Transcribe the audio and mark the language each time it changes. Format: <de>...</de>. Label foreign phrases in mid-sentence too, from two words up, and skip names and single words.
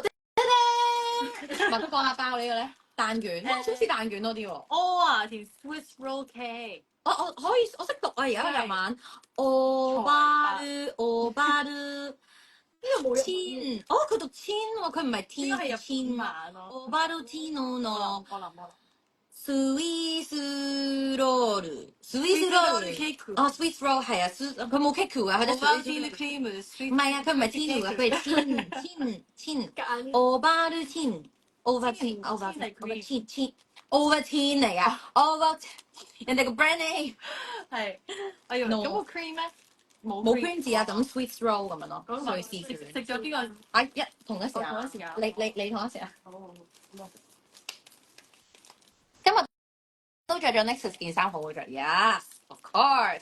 <yue>唔係，講下包呢個咧，蛋卷，我想試蛋卷多啲喎。</yue> <en>條 Swiss roll cake。</en> <yue>我可以，我識讀啊！而家日文，オバル呢個冇日千，佢讀千喎，佢唔係天，係千晚咯。</yue> <ja>オバルティノの</ja> <yue>我諗。スイスロール ，</yue> <en>Swiss roll</en> <yue>係啊，佢冇 cake 㗎，佢得</yue> <en>Swiss roll。</en> <yue>唔係啊，佢唔係天㗎，佢係千。Ovaltine 嚟㗎，Ovaltine 人哋個</yue> <en>brand name</en> <yue>係。咁個 cream 咧？冇 cream 字啊，咁</yue> <en>Swiss roll</en> <yue>咁樣咯，瑞士卷。食咗邊個？同一時間。同一時間。你同一時間。好。今日都着咗 Nexus 件衫，好好着 ，</yue> <en>Yes，of course。</en>